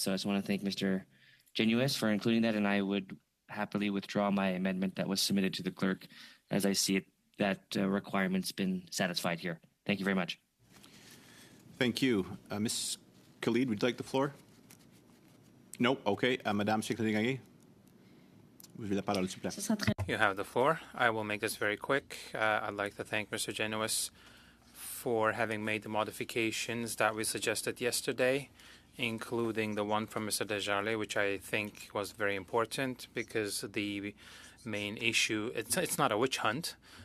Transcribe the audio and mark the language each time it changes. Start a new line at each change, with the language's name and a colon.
English: So I just want to thank Mr. Genuis for including that. And I would happily withdraw my amendment that was submitted to the clerk. As I see it, that requirement's been satisfied here. Thank you very much. Thank you. Ms. Khalid, would you like the floor? No? Okay.
French: Madame Secrétaire, vous avez la parole, s'il vous plaît.
English: You have the floor. I will make this very quick. I'd like to thank Mr. Genuis for having made the modifications that we suggested yesterday, including the one from Mr. Desjardins, which I think was very important because the main issue, it's not a witch hunt.